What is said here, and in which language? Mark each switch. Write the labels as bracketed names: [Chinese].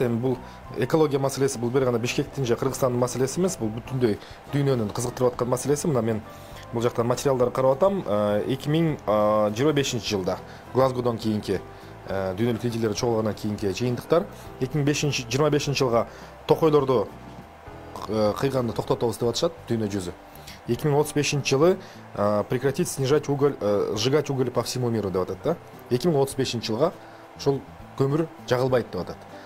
[Kyrgyz] Эми бул экология маселеси, бул бир гана Бишкектин же Кыргызстандын маселеси эмес, бул бүткүндөй дүйнөнүн кызыктырып аткан маселеси. Мына мен бул жактан материалдар карап атам. 2025-жылда Глазгодон кийинки дүйнөлүк лидерлер чогулгандан кийинки жыйынтыктар 2025-жылга токойлорду кыйганды токтотобуз деп атышат дүйнө жүзү. [Russian] 2035-жылы прекратить снижать уголь, сжигать уголь по всему миру [Kyrgyz] деп атат да. 2035-жылга ушул көмүр жагылбайт деп атат.